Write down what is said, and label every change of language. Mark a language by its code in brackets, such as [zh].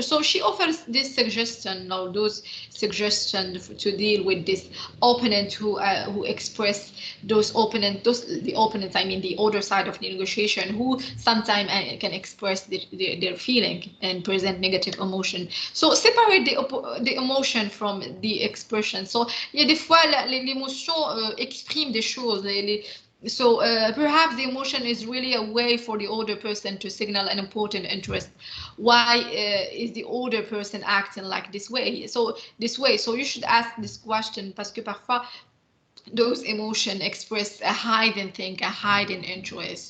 [en] So she offers this suggestion, or those suggestions to deal with this opponent who express the opponents, I mean the other side of the negotiation, who sometimes can express their feeling and present negative emotion. So separate the emotion from the expression. [fr] So il y a des fois l'émotion exprime des choses. [en] So perhaps the emotion is really a way for the older person to signal an important interest. Why is the older person acting like this way? So you should ask this question, [fr] parce que parfois [en] those emotions express a hidden thing, a hidden interest.